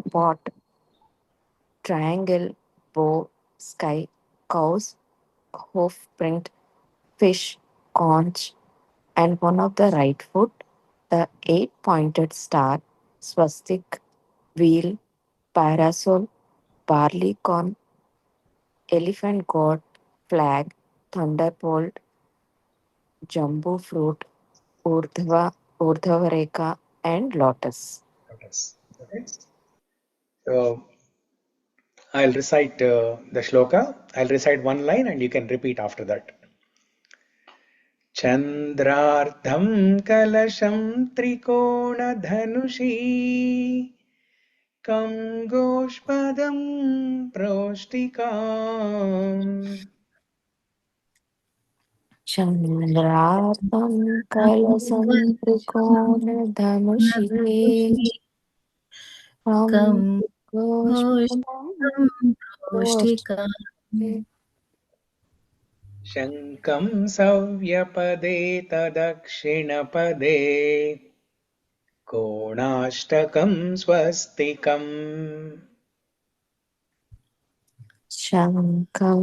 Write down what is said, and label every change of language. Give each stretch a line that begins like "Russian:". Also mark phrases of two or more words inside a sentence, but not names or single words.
English: pot, triangle, bow, sky, cows, hoofprint, fish, conch, and one of the right foot, the 8-pointed star, swastik, wheel, parasol, barley corn, elephant-goad, flag, thunderbolt, jamboo fruit, urdhva-rekha, and lotus. Okay. So I'll recite the shloka. I'll recite one line and you can repeat after that.
Sanskrit: चन्द्रार्धं कलशं त्रिकोण-धनुषी, खं गोष्पदं प्रोष्ठिकाम्. चन्द्रार्धं कलशं त्रिकोण-धनुषी, खं गोष्पदं प्रोष्ठिकाम्, शङ्खं सव्य-पदे दक्षिण-पदे, कोणाष्टकं स्वस्तिकम्. शङ्खम्